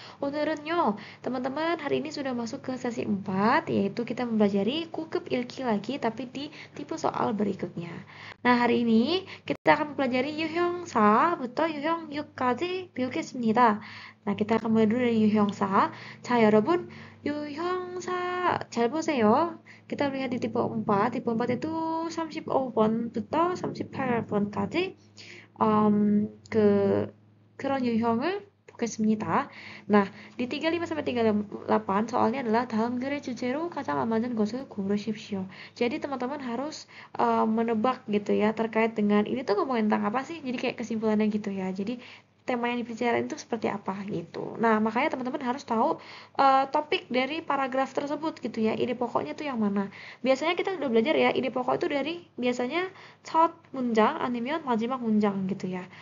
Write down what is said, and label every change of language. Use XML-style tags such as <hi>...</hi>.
<ko>오늘은요,</ko> <id>teman-teman hari ini sudah masuk ke sesi 4, yaitu kita mempelajari kukup ilki lagi, tapi di tipe soal berikutnya. Nah, hari ini kita akan mempelajari</id> <ko>유형사부터 유형 6까지 배우겠습니다.</ko> <id>Nah, kita akan mulai dulu dari 유형사.</id> <ko>자, 여러분, 유형사 잘 보세요.</ko> <id>kita lihat di tipe 4. Tipe 4 itu</id> <ko>35번부터 38번까지 그 그런 유형을 보겠습니다.</ko> <id>nah, di 35 sampai 38 soalnya adalah</id> <ko>다음 글의 주제로 가장 맞는 것을 고르십시오.</ko> <id>Jadi teman-teman harus menebak gitu ya terkait dengan ini tuh ngomongin tentang apa sih? Jadi kayak kesimpulannya gitu ya. Jadi tema yang dibicarain itu seperti apa gitu. Nah, makanya teman-teman harus tahu topik dari paragraf tersebut gitu ya. Ide pokoknya tuh yang mana. Biasanya kita udah belajar ya, ide pokok itu dari biasanya</id> <ko>첫 문장 아니면 마지막 문장</ko> <id>gitu ya.</id>